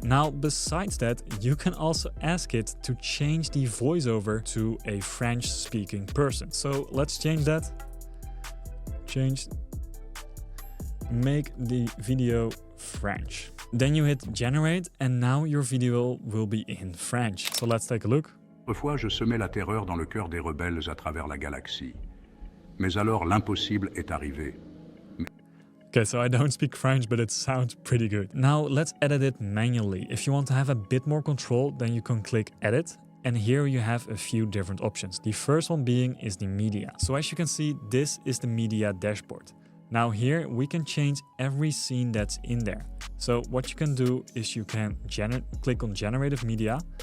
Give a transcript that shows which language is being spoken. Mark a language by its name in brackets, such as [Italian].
[English] Now, besides that, you can also ask it to change the voiceover to a French speaking person. So let's change that. Make the video French. Then you hit generate and now your video will be in French. So let's take a look. [French] Autrefois, je semais la terreur dans le cœur des rebelles à travers la galaxie. Mais alors l'impossible est arrivé. [English] Okay, so I don't speak French, but it sounds pretty good. Now let's edit it manually. If you want to have a bit more control, then you can click edit. And here you have a few different options. The first one being is the media. So as you can see, this is the media dashboard. Now here we can change every scene that's in there. So what you can do is you can click on generative media.